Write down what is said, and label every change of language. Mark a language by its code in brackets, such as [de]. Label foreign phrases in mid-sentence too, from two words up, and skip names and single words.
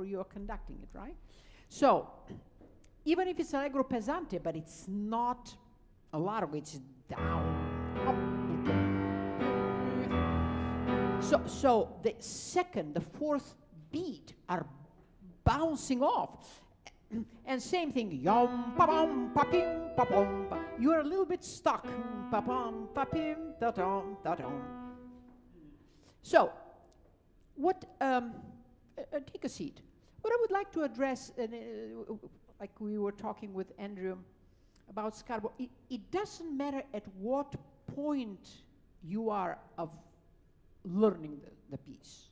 [en] You are conducting it, right? So, even if it's [it] allegro pesante, [en] but it's not a largo, it's down, up. So the second, the fourth beat are bouncing off. And same thing, yum, pa-bum, pa-pim, pa-pum, pa. You're a little bit stuck. Pa-pum, pa-pim, da-dum, da-dum. So, what, take a seat. What I would like to address, like we were talking with Andrew about Scala, it doesn't matter at what point you are of learning the piece.